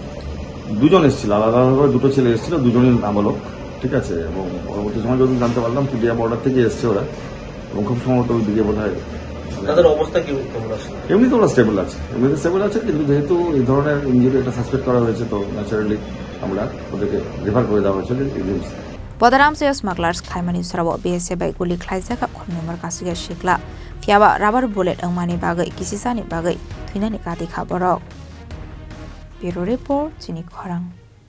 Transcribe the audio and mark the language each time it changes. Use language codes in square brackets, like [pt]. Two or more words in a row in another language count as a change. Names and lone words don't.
[bn] দুজন এসেছিল, আলাদাভাবে দুটো ছেলে এসেছিল, দুজনই নাবালক, ঠিক আছে। এবং পরবর্তী সময় যদি জানতে পারলাম পুটিয়া বর্ডার থেকে এসছে ওরা, এবং খুব সম্ভবত ওই দিকে বোধ হয় তাদের অবস্থা কি কেমন আছে? এমনিতে ওরা স্টেবল আছে, কিন্তু যেহেতু এই ধরনের ইঞ্জুরি এটা সাসপেক্ট করা হয়েছে, তো ন্যাচারালি আমরা ওদেরকে রেফার করে দেওয়া হয়েছে জিএমস। [trp] Amchaio Smugglers Khlaimani Jorao BSF Bai Goli Khlaijakha Khoroknwi Omar Kasukya Sikla Phiya [en] rubber bullet [trp] Wngmani bagwi Kisisani bagwi Thowinani Katikha Bohrok [en] Bureau Report [trp] Chini Khorang